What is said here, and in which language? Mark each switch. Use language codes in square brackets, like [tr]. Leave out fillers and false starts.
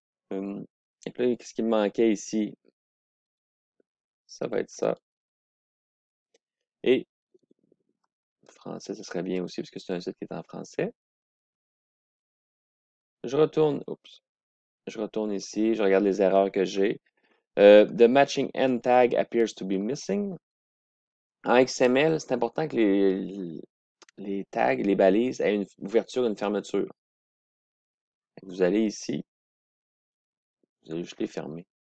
[fr] Et puis là, qu'est-ce qui me manquait ici? Ça va être ça. Et français, ce serait bien aussi, parce que c'est un site qui est en français. Je retourne, oups, je retourne ici, je regarde les erreurs que j'ai. [en] The matching end tag appears to be missing. [fr] En XML, c'est important que les tags, les balises aient une ouverture et une fermeture. Vous allez ici, vous allez juste les fermer.